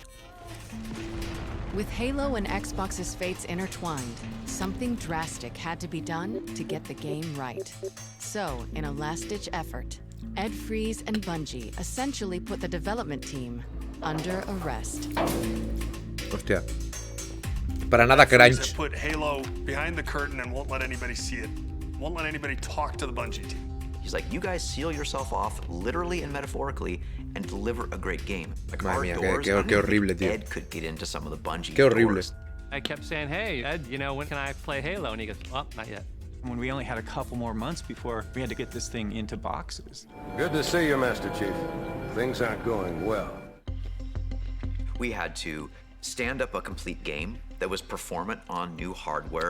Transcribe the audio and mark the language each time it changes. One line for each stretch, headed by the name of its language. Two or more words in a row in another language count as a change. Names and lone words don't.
English: With Halo and Xbox's fates intertwined, something drastic had to be done to get the game right. So, in a last-ditch effort, Ed Freeze and Bungie essentially put the development team under arrest.
Spanish: Hostia. Para nada crunch.
English: Put Halo behind the curtain and won't let anybody see it. Won't let anybody talk to the Bungie team. He's like, you guys seal yourself off, literally and metaphorically, and deliver a great game. Like our doors,
Spanish: qué horrible, tío.
English: Ed could get into some of the Bungie
Spanish: Qué horrible.
English: doors. I kept saying, hey, Ed, when can I play Halo? And he goes, well, not yet. When we only had a couple more months before we had to get this thing into boxes. Good to see you, Master Chief. Things aren't going well. We had to stand up a complete game that was performant on new hardware.